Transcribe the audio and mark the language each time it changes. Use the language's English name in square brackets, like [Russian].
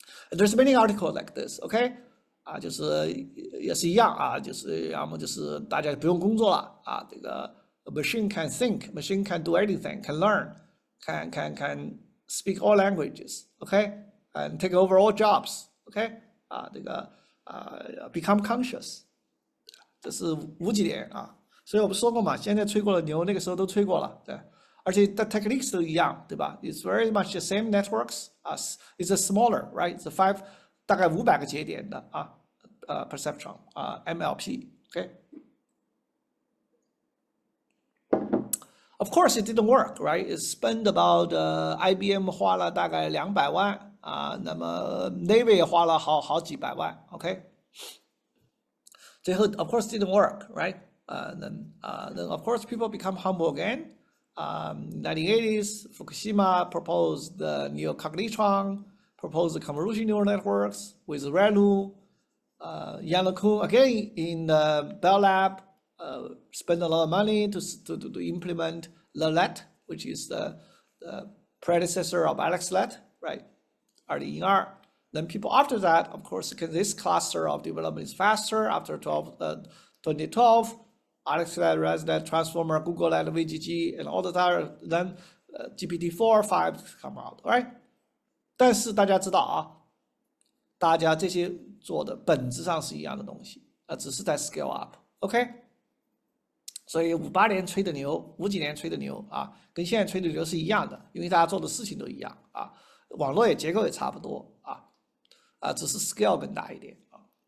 [English] There's many articles like this, okay? [Chinese] 就是也是一样啊，就是要么就是大家不用工作了啊，这个 [English] machine can think, machine can do anything, can learn, can speak all languages, okay? And take over all jobs, okay? [Chinese] 这个 [English] become conscious， [Chinese] 这是无几点啊。所以我们说过嘛，现在吹过了牛，那个时候都吹过了，对。而且 [English] the techniques [Chinese] 都一样，对吧 [English] ？It's very much the same networks as it's a smaller, right? It's a [Chinese] 大概500个节点的 [English] perceptron MLP, okay? Of course, it didn't work, right? It spent about [Chinese] IBM 花了大概200万那么 Navy 也花了好几百万 ，OK？最后 [English] of course didn't work, right? Then of course people become humble again. 1980s, Fukushima proposed the neocognitron, proposed the convolution neural networks with Renu. Yan LeCun again in the Bell Lab spent a lot of money to implement LeLet, which is the predecessor of AlexNet, right? 2002. Then people after that, of course, this cluster of development is faster. After 2012, AlexNet, ResNet, Transformer, GoogleNet, VGG, and all the other. Then GPT-4, 5 come out, right? [Chinese] 但是大家知道啊，大家这些做的本质上是一样的东西，只是在 [English] scale up， [Chinese] OK？所以58年吹的牛，5几年吹的牛啊，跟现在吹的牛是一样的，因为大家做的事情都一样啊，网络结构也差不多啊，只是 scale 更大一点啊。